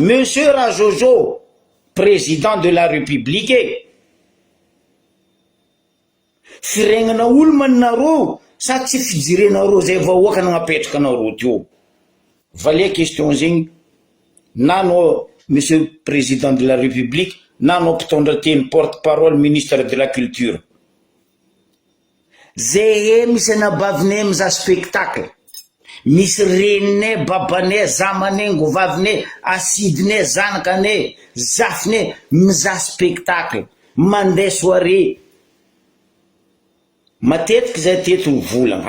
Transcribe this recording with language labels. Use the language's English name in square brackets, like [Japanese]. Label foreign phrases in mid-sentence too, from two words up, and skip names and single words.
[French] Monsieur Rajojo, président de la République. [Malagasy] Firegnana olo maninareo sa tsy fijirenareo zay vahoaka nagnapetraka anareo teo. Valia question zegny. Nanao [French] Monsieur le Président de la République, [Malagasy] nanao mpitondra teny [French] porte-parole ministre de la culture. [Malagasy] Zay misy anabavinay mizaha spectacle. Misy reninay, babanay, zamanay, ngovavinay, asidinay, zanakanay, zafinay mizaha spectacle. Mandeha soirée. Matetiky zay teto mivolagna.